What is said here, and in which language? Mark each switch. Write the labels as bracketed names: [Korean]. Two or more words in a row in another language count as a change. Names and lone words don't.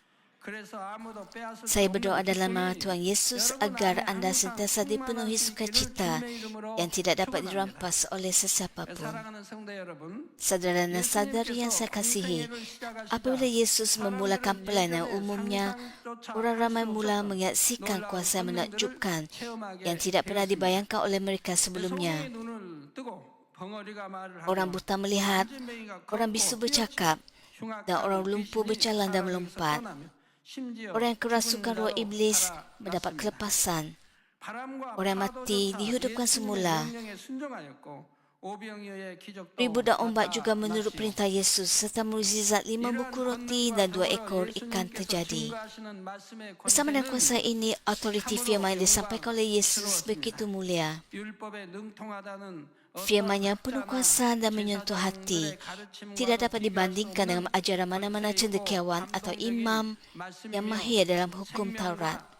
[Malay] Saya berdoa dalam nama Tuhan Yesus agar anda sentiasa dipenuhi sukacita yang tidak dapat dirampas oleh sesiapa pun. Saudara dan saudari yang saya kasihi, apabila Yesus memulakan pelayanan umumnya, orang ramai mula menyaksikan kuasa yang menakjubkan yang tidak pernah dibayangkan oleh mereka sebelumnya. [Korean] 벙어리가 말을 [Malay] orang [Korean] 하며 [Malay] buta melihat, [Korean] 문진뱅이가 [Malay] orang [Korean] 걷고 [Malay] bisu [Korean] 뛰어치고 [Malay] bercakap, dan orang [Korean] 흉악한 [Malay] lumpuh [Korean] 귀신이 [Malay] berjalan dan [Korean] 사람에게서 [Malay] melompat. [Korean] 떠나며 심지어 [Malay] Orang yang [Korean] 죽은 [Malay] kerasukan roh [Korean] 자도 [Malay] iblis mendapat [Korean] 살아났습니다. [Malay] kelepasan. [Korean] 바람과 [Malay] Orang mati [Korean] 파도조차 [Malay] dihidupkan [Korean] 예수님의 [Malay] semula. [Korean] 명령에 순종하였고 오병이어의 기적도 [Malay] Ribu dan ombak juga menurut [Korean] 나타났시오. [Malay] perintah Yesus, serta mukjizat 5 buku roti dan 2 ekor ikan terjadi. Bersama dengan kuasa ini, autoriti firman yang disampaikan oleh Yesus begitu mulia. Firman yang penuh kuasa dan menyentuh hati, tidak dapat dibandingkan dengan ajaran mana-mana cendekiawan atau imam yang mahir dalam hukum Taurat.